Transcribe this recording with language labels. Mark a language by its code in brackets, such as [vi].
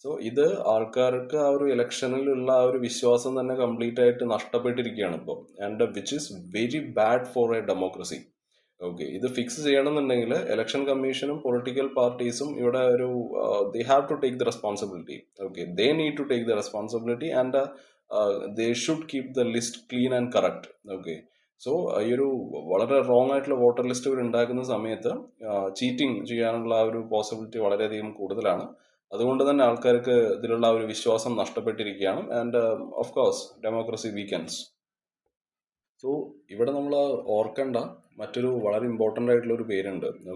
[ml] ഇത് ആൾക്കാർക്ക് ആ ഒരു ഇലക്ഷനിലുള്ള ആ ഒരു വിശ്വാസം തന്നെ കംപ്ലീറ്റ് ആയിട്ട് നഷ്ടപ്പെട്ടിരിക്കുകയാണ് ഇപ്പോൾ. [en] And which is very bad for a democracy. [ml] ഇത് ഫിക്സ് ചെയ്യണമെന്നുണ്ടെങ്കിൽ ഇലക്ഷൻ കമ്മീഷനും പൊളിറ്റിക്കൽ പാർട്ടീസും ഇവിടെ ഒരു [en] they have to take the responsibility. They need to take the responsibility and they should keep the list clean and correct. [ml] ഈ ഒരു വളരെ wrong ആയിട്ടുള്ള voter ലിസ്റ്റുകൾ ഉണ്ടാക്കുന്ന സമയത്ത് ചീറ്റിംഗ് ചെയ്യാനുള്ള ആ ഒരു പോസിബിലിറ്റി വളരെയധികം കൂടുതലാണ്. അതുകൊണ്ട് തന്നെ ആൾക്കാർക്ക് ഇതിലുള്ള ഒരു വിശ്വാസം നഷ്ടപ്പെട്ടിരിക്കുകയാണ്. [en] And of course democracy weakens. [ml] ഇവിടെ നമ്മൾ ഓർക്കേണ്ട മറ്റൊരു വളരെ ഇമ്പോർട്ടൻ്റ് ആയിട്ടുള്ള ഒരു പേരുണ്ട്.